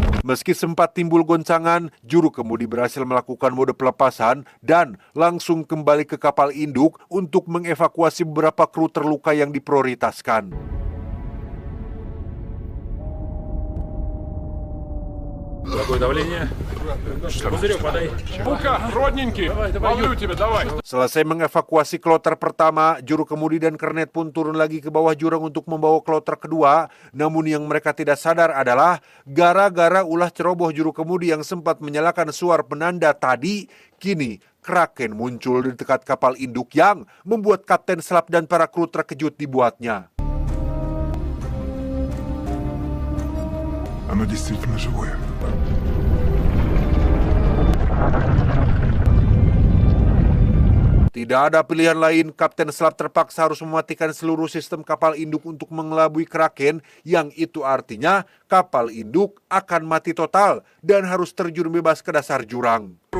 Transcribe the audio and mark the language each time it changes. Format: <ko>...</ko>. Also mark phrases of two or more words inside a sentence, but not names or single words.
<id>Meski sempat timbul goncangan, juru kemudi berhasil melakukan mode pelepasan dan langsung kembali ke kapal induk untuk mengevakuasi beberapa kru terluka yang diprioritaskan.</id> <ru>Ну-ка, родненький, ловлю тебя, давай.</ru> <id>Selesai mengevakuasi kloter pertama, juru kemudi dan kernet pun turun lagi ke bawah jurang untuk membawa kloter kedua. Namun yang mereka tidak sadar adalah gara-gara ulah ceroboh juru kemudi yang sempat menyalakan suar penanda tadi, kini Kraken muncul di dekat kapal induk yang membuat Kapten Slap dan para kru terkejut dibuatnya.</id> <ru>Оно действительно живое.</ru> <id>Tidak ada pilihan lain, Kapten Slap terpaksa harus mematikan seluruh sistem kapal induk untuk mengelabui Kraken, yang itu artinya kapal induk akan mati total dan harus terjun bebas ke dasar jurang.</id>